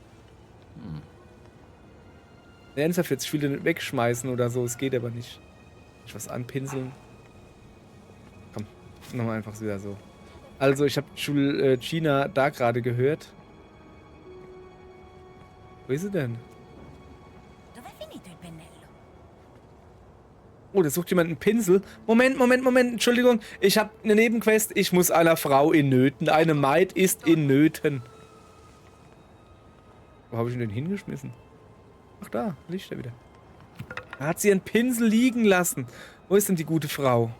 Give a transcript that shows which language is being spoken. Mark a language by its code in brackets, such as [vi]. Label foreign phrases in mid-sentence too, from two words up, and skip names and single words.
[de] Ernsthaft jetzt, ich will den wegschmeißen oder so. Es geht aber nicht. Ich was anpinseln. Komm, nochmal einfach wieder so. Also, ich habe Gina da gerade gehört. Wo ist sie denn? [it] Dov'è finito il pennello? [de] Oh, da sucht jemand einen Pinsel. Moment. Entschuldigung. Ich habe eine Nebenquest. Ich muss einer Frau in Nöten. Eine Maid ist in Nöten. Wo habe ich ihn denn hingeschmissen? Ach, da. Liegt er wieder. Da hat sie einen Pinsel liegen lassen. Wo ist denn die gute Frau?